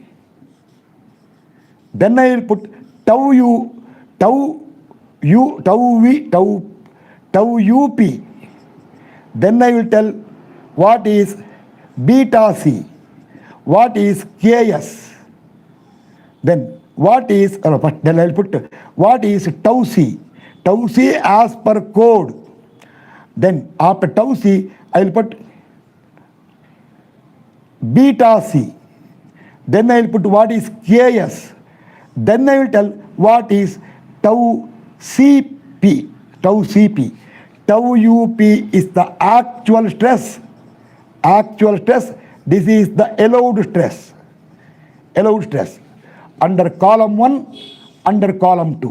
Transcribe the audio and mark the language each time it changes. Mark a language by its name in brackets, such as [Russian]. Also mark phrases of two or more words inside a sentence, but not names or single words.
[English] Then I will put tau UP. Then I will tell what is beta C, what is KS. Then what is, then I will put what is tau C. Tau C as per code. Then after tau C, I will put beta C. Then I will put what is KS. Then I will tell what is tau CP. Tau CP. Tau UP is the actual stress. Actual stress. This is the allowed stress. Allowed stress. Under column 1, under column 2.